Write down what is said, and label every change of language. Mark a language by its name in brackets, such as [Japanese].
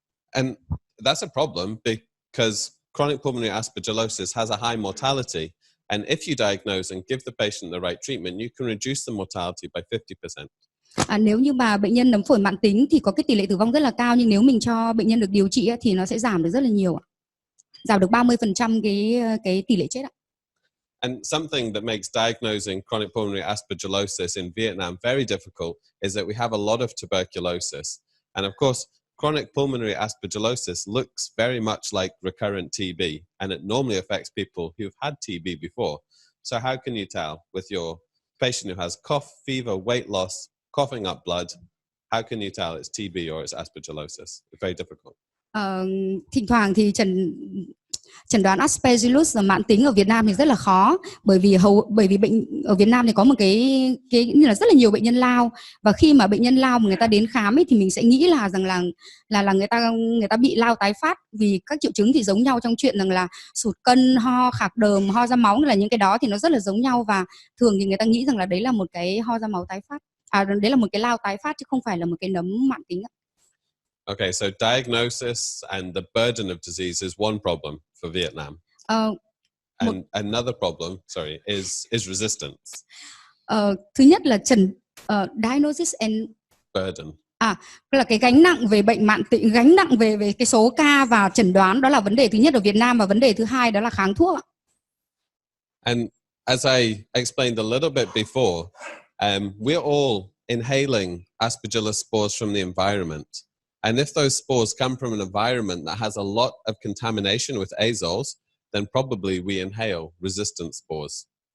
[English] And that's a problem because chronic pulmonary aspergillosis has a high mortality. And if you diagnose and give the patient the right treatment, you can reduce the mortality by 50%. [Vietnamese] Nếu như mà bệnh nhân nấm phổi mãn tính thì có cái tỷ lệ tử vong rất là cao, nhưng nếu mình cho bệnh nhân được điều trị thì nó sẽ giảm được rất là nhiều, giảm được 30% cái tỷ lệ chết ạ. [English] And something that makes diagnosing chronic pulmonary aspergillosis in Vietnam very difficult is that we have a lot of tuberculosis. And of course, chronic pulmonary aspergillosis looks very much like recurrent TB, and it normally affects people who've had TB before. So how can you tell with your patient who has cough, fever, weight loss, coughing up blood? How can you tell it's TB or it's aspergillosis? It's very difficult. [Vietnamese] Thỉnh thoảng thì chẩn đoán Aspergillus mãn tính ở Việt Nam thì rất là khó, bởi vì bệnh ở Việt Nam thì có một cái như là rất là nhiều bệnh nhân lao, và khi mà bệnh nhân lao mà người ta đến khám ấy, thì mình sẽ nghĩ là rằng là người ta bị lao tái phát, vì các triệu chứng thì giống nhau trong chuyện rằng là sụt cân, ho, khạc đờm, ho ra máu, là những cái đó thì nó rất là giống nhau, và thường thì người ta nghĩ rằng là đấy là một cái ho ra máu tái phát, đấy là một cái lao tái phát chứ không phải là một cái nấm mãn tính. [English] Okay, so diagnosis and the burden of disease is one problem for Vietnam. And another problem, is resistance. [Vietnamese] Thứ nhất là [English] diagnosis and burden. [Vietnamese] Là cái gánh nặng về bệnh mãn tính, gánh nặng về cái số ca và chẩn đoán, đó là vấn đề thứ nhất ở Việt Nam, và vấn đề thứ hai đó là kháng thuốc. [English] And as I explained a little bit before, we're all inhaling Aspergillus spores from the environment. And if those spores come from an environment that has a lot of contamination with azoles, then probably we inhale resistant spores.